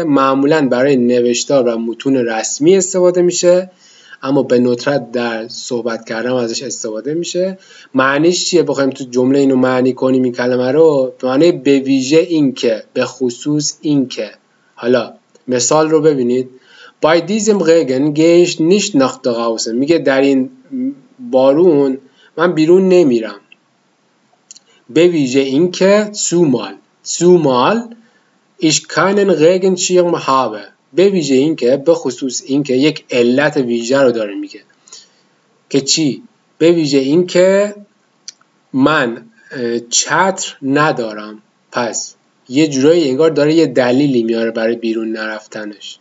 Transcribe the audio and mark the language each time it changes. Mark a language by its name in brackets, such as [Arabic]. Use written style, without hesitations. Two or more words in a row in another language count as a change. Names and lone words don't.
[Persian] معمولا برای نوشتار و متون رسمی استفاده میشه، اما به ندرت در صحبت کردن ازش استفاده میشه. معنیش چیه؟ بخوایم تو جمله اینو معنی کنیم این کلمه رو، معنی به ویژه این که، به خصوص این که. حالا مثال رو ببینید. [German] Bei diesem Regen gehe ich nicht nach draußen. [Persian] میگه در این بارون من بیرون نمیرم. به ویژه این که [German] zumal ich keinen Regenschirm habe. [Persian] به ویژه این که، به خصوص این که یک علت ویژه رو داره میگه که چی؟ به ویژه این که من چتر ندارم. پس یه جورایی انگار داره یه دلیلی میاره برای بیرون نرفتنش.